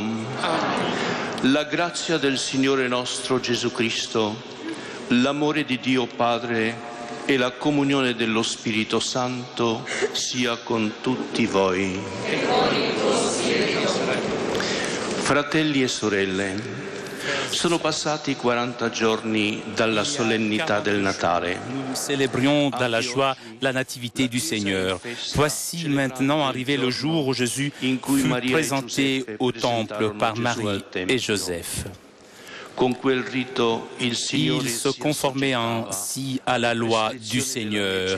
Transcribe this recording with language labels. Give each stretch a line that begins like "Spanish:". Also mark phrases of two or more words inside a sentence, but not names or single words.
Italian: La grazia del Signore nostro Gesù Cristo, l'amore di Dio Padre e la comunione dello Spirito Santo sia con tutti voi. Fratelli e sorelle, sono passati 40 giorni dalla solennità del Natale.
French: Nous célébrions dans la joie la nativité du Seigneur. Voici maintenant arrivé le jour où Jésus fut présenté au temple par Marie et Joseph. Il se conformait ainsi à la loi du Seigneur.